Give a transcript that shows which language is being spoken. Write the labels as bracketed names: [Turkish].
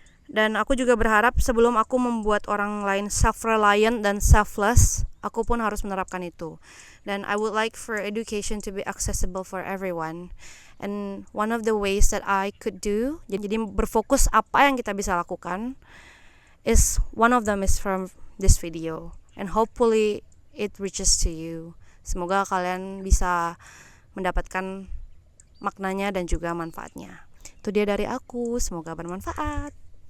[Indonesian] Dan aku juga berharap sebelum aku membuat orang lain self-reliant dan selfless, aku pun harus menerapkan itu. Dan [English] I would like for education to be accessible for everyone. And one of the ways that I could do, [Indonesian] jadi berfokus apa yang kita bisa lakukan, [English] one of them is from this video. And hopefully it reaches to you. [Indonesian] Semoga kalian bisa mendapatkan maknanya dan juga manfaatnya. Itu dia dari aku, semoga bermanfaat.